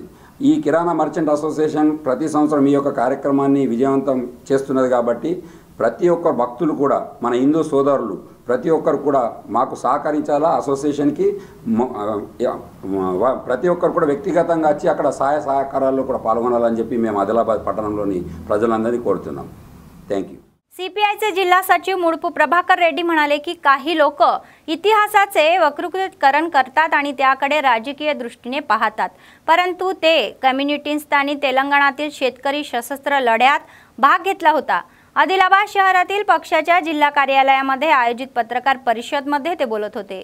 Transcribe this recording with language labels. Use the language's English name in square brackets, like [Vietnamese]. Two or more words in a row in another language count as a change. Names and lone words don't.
[Telugu] ఈ కిరాణా [English] merchant association [Telugu] ప్రతి సంవత్సరం ఈ యొక్క కార్యక్రమాన్ని విజయవంతం చేస్తున్నది కాబట్టి ప్రతి ఒక్క భక్తులు కూడా మన హిందూ సోదరులు ప్రతి ఒక్కరు కూడా మాకు సహకరించాలా. అసోసియేషన్కి ప్రతి ఒక్కరు కూడా వ్యక్తిగతంగా వచ్చి అక్కడ సహాయ సహకారాల్లో కూడా పాల్గొనాలని చెప్పి మేము ఆదిలాబాద్ పట్టణంలోని ప్రజలందరినీ కోరుతున్నాం. [English] thank you. [Marathi] सीपीआयचे जिल्हा सचिव मुडपू प्रभाकर रेड्डी म्हणाले की काही लोक इतिहासाचे वक्रीकरण करतात आणि त्याकडे राजकीय दृष्टीने पाहतात, परंतु ते कम्युनिटींनी तेलंगणातील शेतकरी सशस्त्र लढ्यात भाग घेतला होता. आदिलाबाद शहरातील पक्षाच्या जिल्हा कार्यालयामध्ये आयोजित पत्रकार परिषदेमध्ये ते बोलत होते.